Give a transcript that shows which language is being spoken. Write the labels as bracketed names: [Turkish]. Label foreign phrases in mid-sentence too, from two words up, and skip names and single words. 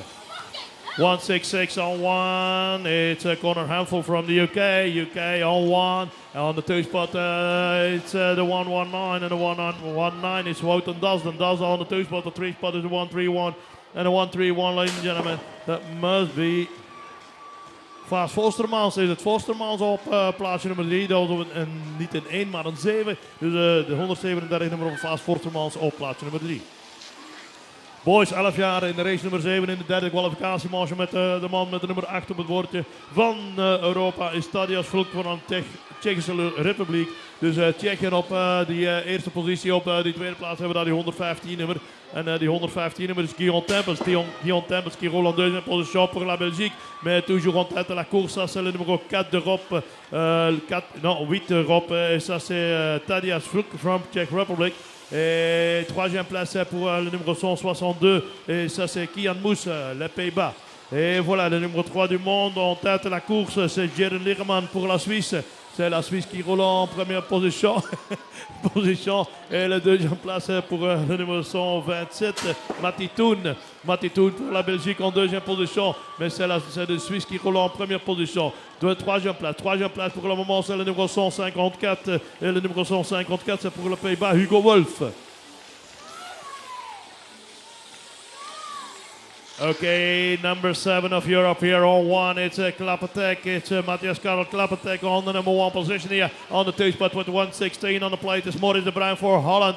[English] 166 on 1. It's Connor Handful from the UK. UK on 1. On the 2 spot, it's the 119 and the 119 is Wout and Dazden. Dazden on the 2 spot. The 3 spot is the 131 and the 131, ladies and gentlemen. That must be Vaas Vostermans. [Dutch] Is het Vostermans op plaatsje nummer 3. Dat was niet een 1, maar een 7. Dus de 137 nummer van Vaas Vostermans op plaatsje nummer 3. Boys, 11 jaar in de race nummer 7 in de derde kwalificatiemarge met de man met de nummer 8 op het bordje van Europa is Tadeusz Vluk van de Tsjechische Republiek. Dus Tsjechië op die eerste positie, op die tweede plaats hebben we daar die 115 nummer. En die 115 nummer is Guillaume Tempels. [French] Guillaume Tempels qui roule en deuxième position pour la Belgique, mais toujours en tête de la course. Ça c'est le numéro 4 d'Europe, 8 d'Europe, et ça c'est Tadeusz Vluk [English] from Czech Republic. [French] Et troisième place pour le numéro 162, et ça c'est Kian Moes, les Pays-Bas. Et voilà, le numéro 3 du monde en tête de la course, c'est Jeren Ligerman pour la Suisse. C'est la Suisse qui roule en première position. Et la deuxième place pour le numéro 127, Matitoun. Matitoun pour la Belgique en deuxième position. Mais c'est la Suisse qui roule en première position. Troisième place pour le moment, c'est le numéro 154. Et le numéro 154, c'est pour le Pays-Bas, Hugo Wolf. [English] Okay, number 7 of Europe here on 1. It's Klapatek. It's Matthias Karel Klapatek on the number 1 position here. On the 2 spot with the 116 on the plate is Maurice de Bruin for Holland.